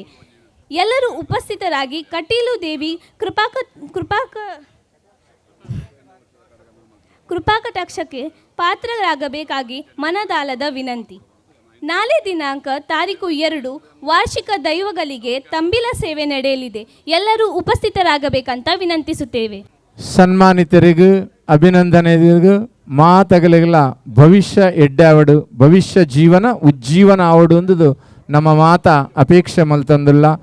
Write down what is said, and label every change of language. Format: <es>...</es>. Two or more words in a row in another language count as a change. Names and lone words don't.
<kn>ಎಲ್ಲರೂ ಉಪಸ್ಥಿತರಾಗಿ ಕಟೀಲು ದೇವಿ ಕೃಪಾಕಟಾಕ್ಷಕ್ಕೆ ಪಾತ್ರರಾಗಬೇಕಾಗಿ ಮನದಾಳದ ವಿನಂತಿ. ನಾಳೆ ದಿನಾಂಕ ತಾರೀಕು 2 ವಾರ್ಷಿಕ ದೈವಗಳಿಗೆ ತಂಬಿಲ ಸೇವೆ ನಡೆಯಲಿದೆ. ಎಲ್ಲರೂ ಉಪಸ್ಥಿತರಾಗಬೇಕಂತ ವಿನಂತಿಸುತ್ತೇವೆ.</kn> <tcy>ಸನ್ಮಾನಿತರಿಗೂ ಅಭಿನಂದನೆಗೂ ಮಾತಗಳಿಗೆಲ್ಲ ಭವಿಷ್ಯ ಎಡ್ಡಾವಡು ಭವಿಷ್ಯ ಜೀವನ ಉಜ್ಜೀವನ ಆವಡು ಅಂದುದು ನಮ್ಮ ಮಾತ ಅಪೇಕ್ಷೆ ಮಲ್ತಂದಿಲ್ಲ.</tcy>